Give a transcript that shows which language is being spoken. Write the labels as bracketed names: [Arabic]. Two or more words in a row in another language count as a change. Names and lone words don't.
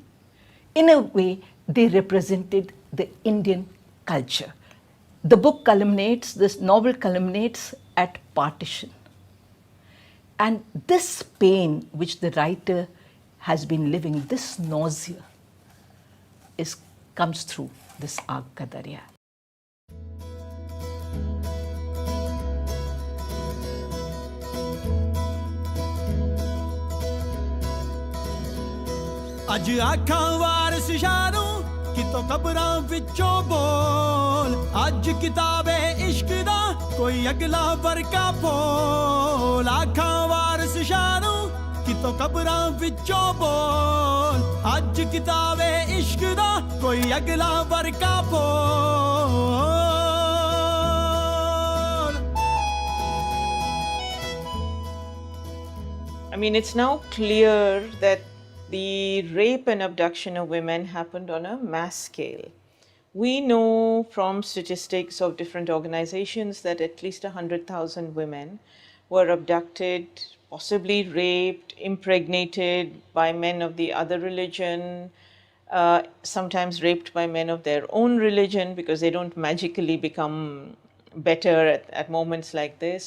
[English] In a way, they represented the Indian culture. The book culminates, this novel culminates at partition. And this pain which the writer has been living, this nausea, comes through this Aag Ka Darya. [Punjabi] ਅੱਜ ਆਖਾਂ ਵਾਰਸ ਸ਼ਾਹਨੂੰ ਕਿਤੋਂ ਕਬਰਾਂ ਵਿਚੋਂ ਬੋਲ ਅੱਜ ਕਿਤਾਬੇ ਇਸ਼ਕ ਦਾ ਕੋਈ ਅਗਲਾ ਵਰਕਾ ਫੋਲ ਆਖਾਂ ਵਾਰਸ ਸ਼ਾਹਨੂੰ ਕਿਤੋਂ ਕਬਰਾਂ ਵਿਚੋਂ ਬੋਲ ਅੱਜ ਕਿਤਾਬੇ ਇਸ਼ਕ ਦਾ ਕੋਈ ਅਗਲਾ ਵਰਕਾ ਫੋਲ [English] I mean, it's now clear that the rape and abduction of women happened on a mass scale. We know from statistics of different organizations that at least 100,000 women were abducted, possibly raped, impregnated by men of the other religion, sometimes raped by men of their own religion because they don't magically become better at moments like this.